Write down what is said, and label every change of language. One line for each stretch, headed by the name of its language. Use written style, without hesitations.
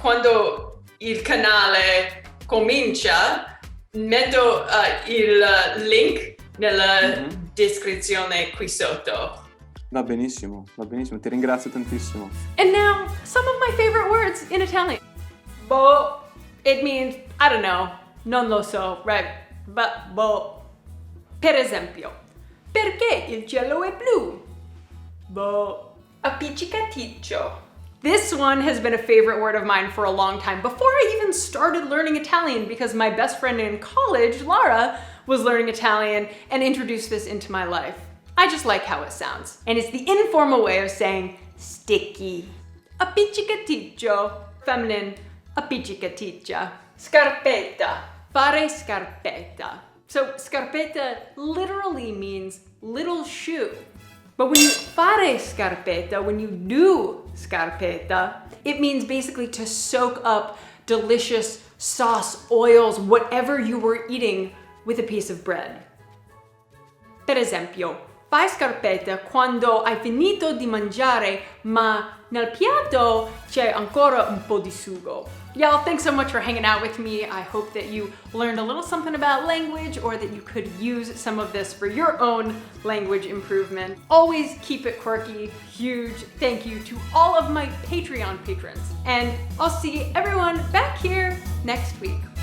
Italian: Quando il canale comincia, metto il link nella descrizione qui sotto. Va benissimo, ti ringrazio tantissimo.
English: And now, some of my favorite words in Italian. Boh, it means, I don't know,
Italian: non lo so,
English: right? But, boh.
Italian: Per esempio, perché il cielo è blu? Boh. Appiccicaticcio.
English: This one has been a favorite word of mine for a long time, before I even started learning Italian, because my best friend in college, Lara, was learning Italian and introduced this into my life. I just like how it sounds. And it's the informal way of saying sticky.
Italian: Appiccicaticcio. Feminine, appiccicaticcia. Scarpetta. Fare scarpetta.
English: So scarpetta literally means little shoe. But when you fare scarpetta, when you do scarpetta, it means basically to soak up delicious sauce, oils, whatever you were eating with a piece of bread.
Italian: Per esempio, fai scarpetta quando hai finito di mangiare, ma nel piatto c'è ancora un po' di sugo.
English: Y'all, thanks so much for hanging out with me. I hope that you learned a little something about language, or that you could use some of this for your own language improvement. Always keep it quirky. Huge thank you to all of my Patreon patrons. And I'll see everyone back here next week.